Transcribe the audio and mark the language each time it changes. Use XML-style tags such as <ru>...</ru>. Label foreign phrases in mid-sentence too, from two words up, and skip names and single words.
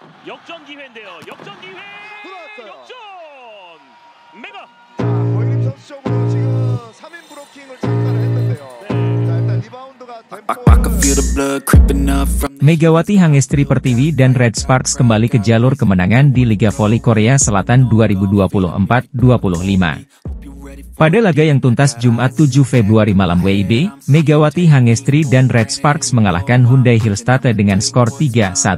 <ko>역전 기회인데요. 역전 기회. 들어왔어요. 역전. 메가. 고일림 선수 쪽으로 지금 3인 브로킹을 잠깐 했는데요. 자, 일단 리바운드가</ko> <id>Megawati Hangestri Pertiwi dan Red Sparks kembali ke jalur kemenangan di Liga Voli Korea Selatan 2024-25. Pada laga yang tuntas Jumat 7 Februari malam WIB, Megawati Hangestri dan Red Sparks mengalahkan Hyundai Hillstate dengan skor 3-1.</id>